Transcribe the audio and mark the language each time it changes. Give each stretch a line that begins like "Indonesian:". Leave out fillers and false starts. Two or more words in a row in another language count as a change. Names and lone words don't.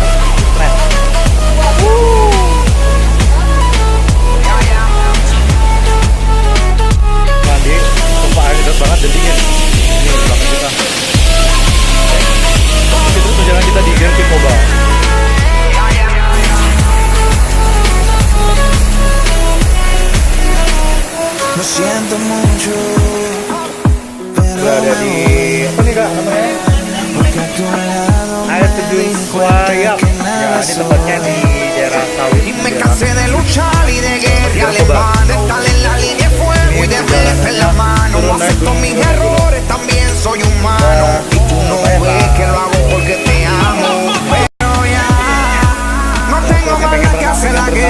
Indonesian: Keren. Mandi, sumpah air dekat banget dan dingin. Ini belakang kita. Itu perjalanan kita di Grand Picoba.
Spanish: Lo siento mucho,
Indonesian: Udah ada di apa nih kak namanya?
Spanish: porque a tu lado
Indonesian: Air terjun Suayap. Ya, ini tempatnya di daerah sawit.
Spanish: y me cansé de luchar y de guerrear en vano, de estar en la línea de fuego y de meter la mano. Acepto mis errores, también soy humano y tú no ves que lo hago porque te amo. Pero ya no tengo más nada que hacer aquí.